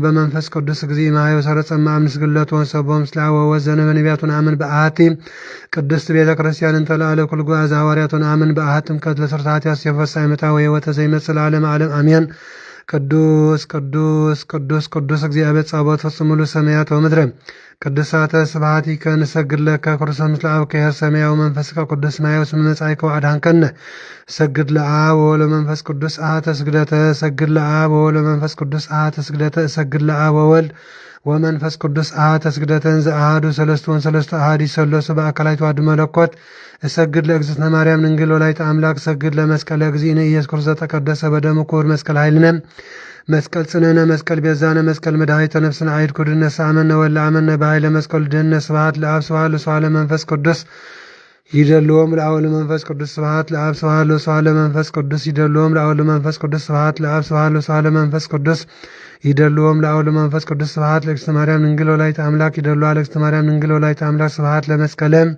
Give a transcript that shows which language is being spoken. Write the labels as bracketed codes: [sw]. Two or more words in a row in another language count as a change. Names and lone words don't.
[gez] በመንፈስ ቅዱስ እግዚእ እምኀበ ሰረጸ እምአምስት ግለቱ ወንሰቦ ምስለ አብ ወወልድ ዘእንበለ ነቢያት ወነአምን በአሐቲ ቅድስት ቤተ ክርስቲያን እንተ ለዓለ ኩሉ ጉባኤ ዘሐዋርያት ወነአምን በአሐቲ ጥምቀት ለስርዓተ ኃጢአት ዘፈሥሓ ይመጣ ወሕይወተ ዘይመጽእ ለዓለመ ዓለም አሜን። ቅዱስ ቅዱስ ቅዱስ ቅዱስ እግዚአብሔር ጸባኦት ፍጹም ምሉእ ሰማያት ወምድረ ቅዱሳተ ስብሐቲከ ንሰግድ ለከ ክርስቶስ ምስለ አብ ከይር ሰማያዊ መንፈስከ ቅዱስ ማየ ስመ መጻእከ ወአድኃንከነ ሰግድ ለአብ ወወልድ ወመንፈስ ቅዱስ አሐተ ስግደተ ሰግድ ለአብ ወወልድ ወመንፈስ ቅዱስ አሐተ ስግደተ ሰግድ ለአብ ወወልድ ወመንፈስ ቅዱስ አሐተ ስግደተን ዘአሐዱ ሰለስቱ ወሰለስቱ አሐዱ ይሠለሱ በአካላዊቱ አሐዱ መለኮት እሰግድ ለእግዝእትነ ማርያም ድንግል ወላዲተ አምላክ እሰግድ ለመስቀለ እግዚእነ ኢየሱስ ክርስቶስ ዘተቀደሰ በደሙ ክቡር መስቀል ኃይልነ መስቀል ጽንዕነ መስቀል ቤዛነ መስቀል መድኃኒተ ነፍስነ አይድ ኩድነ ሳመነ ወለአመነ በኃይለ መስቀሉ ድህነ ስብሐት ለአብ ስብሐት ለወልድ ለመንፈስ ቅዱስ ይደልዎም ለአብ ለመንፈስ ቅዱስ ስብሐት ለአብ ስብሐት ለወልድ ለመንፈስ ቅዱስ ይደልዎም ለአብ ለመንፈስ ቅዱስ ስብሐት ለአብ ስብሐት ለወልድ ለመንፈስ ቅዱስ ይደልዎም ለአብ ለመንፈስ ቅዱስ ስብሐት ለእግዝእትነ ማርያም ድንግል ወላዲተ አምላክ ይደልዋ ለእግዝእትነ ማርያም ድንግል ወላዲተ አምላክ ስብሐት ለመስቀለ